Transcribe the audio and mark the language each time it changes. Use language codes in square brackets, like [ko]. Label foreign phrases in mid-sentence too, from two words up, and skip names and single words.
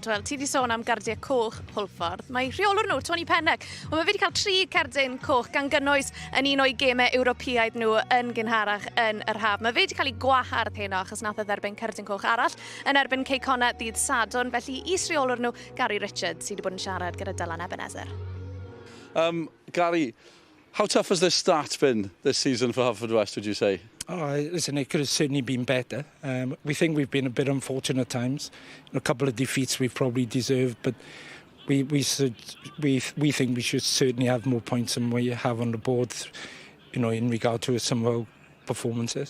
[cy] Wel, ti wedi sôn am gardiau coch hwlffordd. Mae rheolwr nhw, Tony Pennock, mae wedi cael 3 cerdyn coch gan gynnwys yn un o'i gemau Ewropeaidd nhw yn gynharach yn yr haf. Mae wedi cael ei gwahardd heno achos nath e dderbyn cerdyn coch arall yn erbyn Connah dydd Sadwrn. Felly is-reolwr nhw, Gary Richards, sydd wedi bod yn siarad gyda Dylan Ebenezer. [en] Gary, how tough has this start been this season for Havford West, would you say? Oh, listen, it could have certainly been better. We think we've been a bit unfortunate at times. A couple of defeats we've probably deserved, but we think we should certainly have more points than we have on the board, you know, in regard to some of our performances.